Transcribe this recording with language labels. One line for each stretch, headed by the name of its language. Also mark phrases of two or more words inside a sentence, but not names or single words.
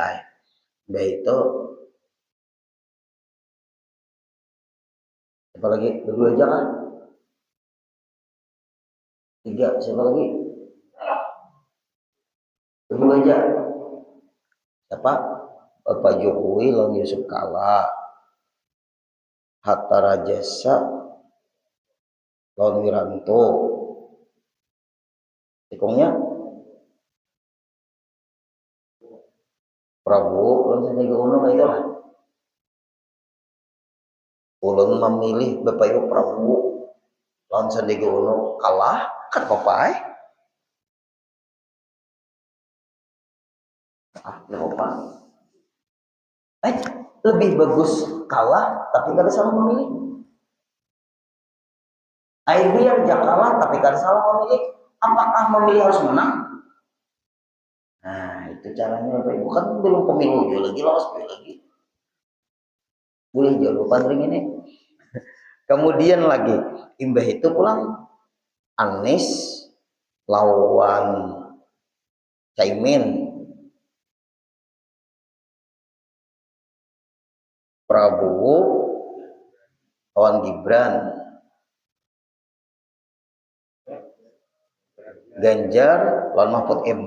Indonesian: Udah itu siapa lagi? Berdua aja kan? Tiga, siapa lagi? Berdua aja. Siapa? Pak Jokowi lawan Yusuf Kala. Hatta Rajasa lawan Wiranto. Tikungnya Prabowo lawan Sandiaga Uno, itu lah.
Banjar: Ulun memilih Bapak Ibu Prabowo lawan Sandiaga Uno, kalah kan papai.
Indonesian: Apa? Lebih bagus kalah tapi kada salah memilih. Biar jangan kalah tapi kada salah memilih. Apakah memilih harus menang? Nah itu caranya Bapak Ibu, kan belum pemilu lagi, lolos lagi. Boleh jual lupa ini. Kemudian lagi imbah itu pulang Anies lawan Caimin, Prabowo lawan Gibran, Ganjar lawan Mahfud MD.